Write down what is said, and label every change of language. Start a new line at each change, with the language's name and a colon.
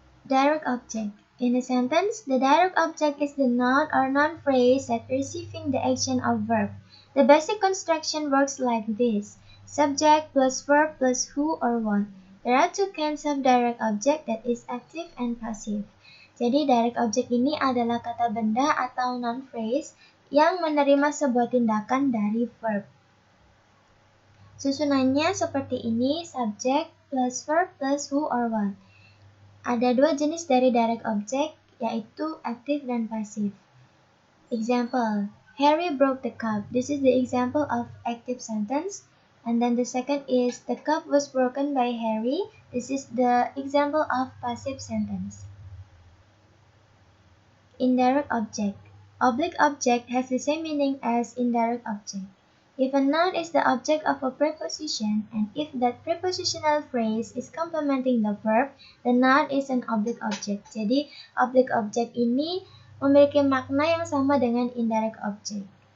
English: Direct object. In a sentence, the direct object is the noun or noun phrase that receiving the action of verb. The basic construction works like this: subject plus verb plus who or what. There are two kinds of direct object, that is active and passive.
Indonesian: Jadi direct object ini adalah kata benda atau noun phrase yang menerima sebuah tindakan dari verb. Susunannya seperti ini:
English: subject plus verb plus who or what.
Indonesian: Ada dua jenis dari direct object, yaitu aktif dan pasif.
English: Example, Harry broke the cup. This is the example of active sentence. And then the second is, the cup was broken by Harry. This is the example of passive sentence. Indirect object. Oblique object has the same meaning as indirect object. If a noun is the object of a preposition, and if that prepositional phrase is complementing the verb, the noun is an oblique object.
Indonesian: Jadi, oblique object ini memiliki makna yang sama dengan indirect object.